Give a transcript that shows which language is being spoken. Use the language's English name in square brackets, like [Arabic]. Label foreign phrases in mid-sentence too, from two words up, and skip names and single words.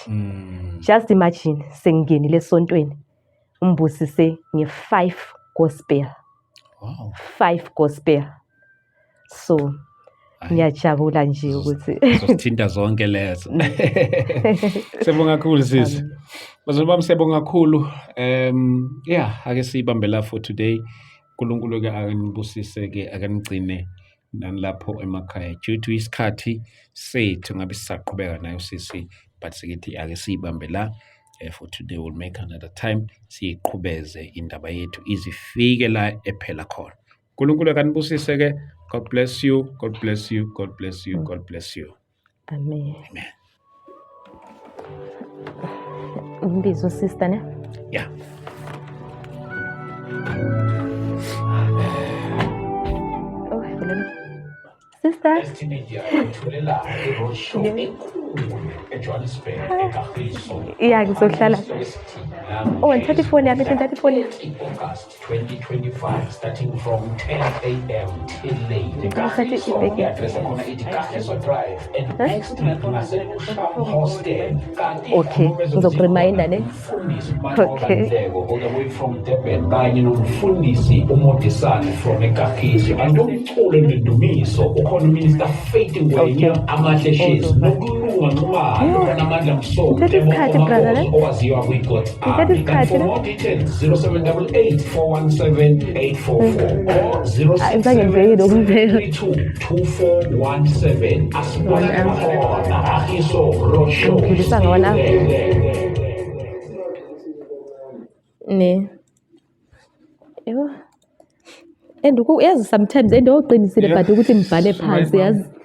[English] Just imagine [Zulu] sengingenile esontweni umbusise nge5 gospel. [English] Wow. 5 gospel. [Zulu] So ngiyajabula nje ukuthi sithinta zonke lezo. Siyabonga kakhulu sisi. Bazalwane bami siyabonga kakhulu. Ake sibambe la [English] for today. [Zulu] uNkulunkulu ke akanibusise ke akanigcine nalapho emakhaya. [English] Due to [Zulu] isikhathi sethu ngabe sisaqhubeka nayo sisi, but sikithi ake sibambe la. [English] For today we'll make another time [Zulu] siqhubeze indaba yethu izifike la ephela khona. uNkulunkulu akanibusise ke. [English] God bless you. God bless you. God bless you. God bless you. Amen. Amen. [Zulu] Umbizo sister ne? [English] Yeah. Oh, sister. Yeah, [Zulu] ngizohlala. Oh, ngithatha ifoni yami, ngithatha ifoni. [English] August 2025 starting from 10 a.m. till late. Address [Zulu] khona ithi [English] Kagiso Drive and next to Ngasekusham Hostel. [Zulu] Okay, ngizokureminder ne. [English] Okay. All the way from Durban [Zulu] kanye nomfundisi [English] uModisane from eKagiso. [Zulu] Andumculo ndudumiso ukhona uMinister Faith Ngwenya amahle shezi nokulunga nqumalo namandla msondo owaziwa kwiGod. [English] For more details 0788 417 844 or 07322417. [Zulu] Asibona khona Kagiso Roadshow. Ne. Yebo. And yazi sometimes oqinisile but ukuthi ngibhale phansi yazi.